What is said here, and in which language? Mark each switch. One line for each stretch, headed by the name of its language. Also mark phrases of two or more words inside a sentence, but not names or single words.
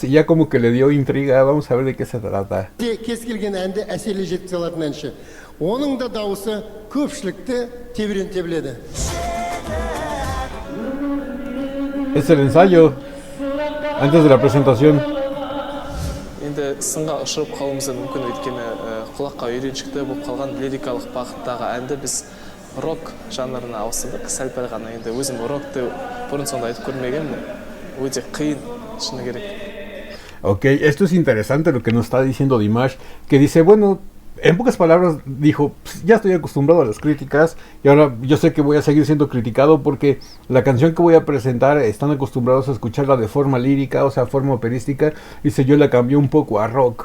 Spanish: Y ya como que le dio intriga. Vamos a ver de qué se trata. Es el ensayo antes de la presentación.
Kazakh: Сынға ұшырып қалуымыз мүмкін, өйткені құлаққа үйреншікті болып қалған лирикалық бағыттағы әнді біз рок жанрына ауыстырдық. Сәл-пәл ғана, енді өзім рокты бұрын сонда айтып көрмегенмін. Өте қиын, шыны керек.
Spanish: Ok, esto es interesante lo que nos está diciendo Dimash, que dice, bueno, en pocas palabras dijo, ya estoy acostumbrado a las críticas y ahora yo sé que voy a seguir siendo criticado porque la canción que voy a presentar están acostumbrados a escucharla de forma lírica, o sea, forma operística, y yo la cambié un poco a rock.